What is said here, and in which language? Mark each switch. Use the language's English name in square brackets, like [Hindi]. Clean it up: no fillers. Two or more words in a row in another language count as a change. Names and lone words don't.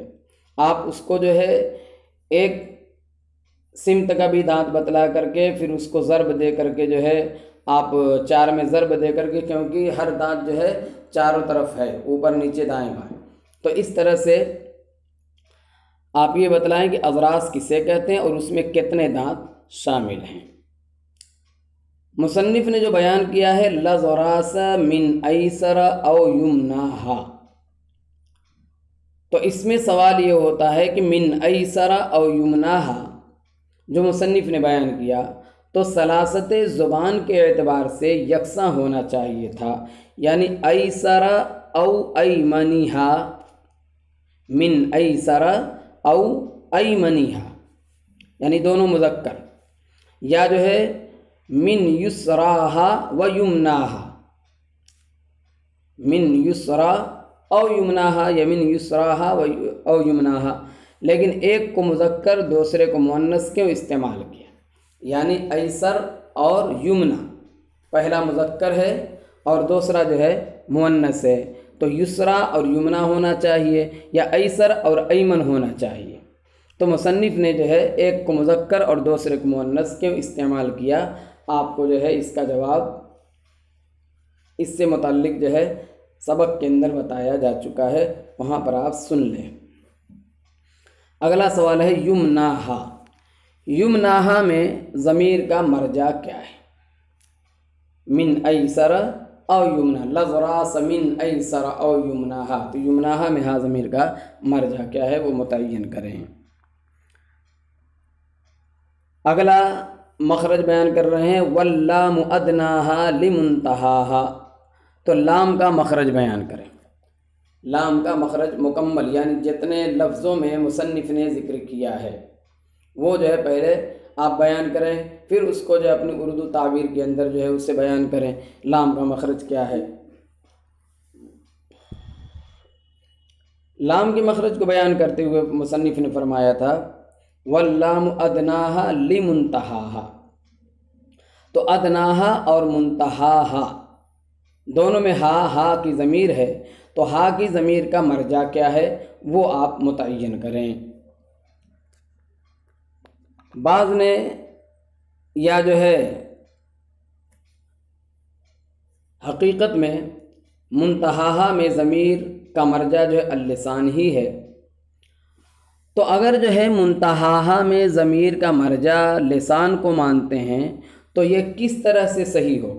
[Urdu] آپ اس کو جو ہے ایک سمت کا بھی دانت بتلا کر کے پھر اس کو ضرب دے کر کے جو ہے آپ 4 میں ضرب دے کر کے، کیونکہ ہر دانت جو ہے چاروں طرف ہے، اوپر نیچے دائیں بائیں، تو اس طرح سے آپ یہ بتلائیں کہ اضراس کسے کہتے ہیں اور اس میں کتنے دانت شامل ہیں. [Arabic] مصنف نے جو بیان کیا ہے لَظْرَاسَ مِنْ أَيْسَرَ أَوْ يُمْنَاهَا، [Urdu] تو اس میں سوال یہ ہوتا ہے کہ [Arabic] من ایسر او یمناہا [Urdu] جو مصنف نے بیان کیا تو سلاست زبان کے اعتبار سے یکساں ہونا چاہیے تھا، یعنی [Arabic] ایسر او ایمنیہا، من ایسر او ایمنیہا، [Urdu] یعنی دونوں مذکر، یا جو ہے [Arabic] من یسراہا و یمناہا، من یسرا او یمناہا [Urdu] یا [Arabic] من یسراہا او یمناہا. [Urdu] لیکن ایک کو مذکر دوسرے کو مؤنث کیوں استعمال کیا، یعنی ایسر اور یمنا، پہلا مذکر ہے اور دوسرا جو ہے مؤنث ہے، تو یسرا اور یمنا ہونا چاہیے یا ایسر اور ایمن ہونا چاہیے. تو مصنف نے جو ہے ایک کو مذکر اور دوسرے کو مؤنث کیوں استعمال کیا، آپ کو جو ہے اس کا جواب اس سے متعلق جو ہے سبق کے اندر بتایا جا چکا ہے، وہاں پر آپ سن لیں. اگلا سوال ہے یمناہا. یمناہا میں ضمیر کا مرجع کیا ہے؟ [Arabic] من ایسر او یمنا، لَظْرَاسَ من ایسر او یمناہا، [Urdu] تو یمناہا میں ہا ضمیر کا مرجع کیا ہے وہ متعین کریں. اگلا مخرج بیان کر رہے ہیں [Arabic] وَاللَّامُ أَدْنَاهَا لِمُنْتَهَاهَا، [Urdu] تو لام کا مخرج بیان کریں. لام کا مخرج مکمل، یعنی جتنے لفظوں میں مصنف نے ذکر کیا ہے وہ جو ہے پہلے آپ بیان کریں، پھر اس کو جو ہے اپنی اردو تعبیر کے اندر جو ہے اسے بیان کریں لام کا مخرج کیا ہے. لام کے مخرج کو بیان کرتے ہوئے مصنف نے فرمایا تھا [Arabic] وَاللَّامُ أَدْنَاهَا لِمُنْتَهَاهَا، [Urdu] تو ادناہا اور منتہاہا دونوں میں ہا کی ضمیر ہے، تو ہا کی ضمیر کا مرجع کیا ہے وہ آپ متعین کریں۔ بعض نے یا جو ہے حقیقت میں منتہا میں ضمیر کا مرجع جو ہے اللسان ہی ہے، تو اگر جو ہے منتہا میں ضمیر کا مرجع لسان کو مانتے ہیں تو یہ کس طرح سے صحیح ہوگا؟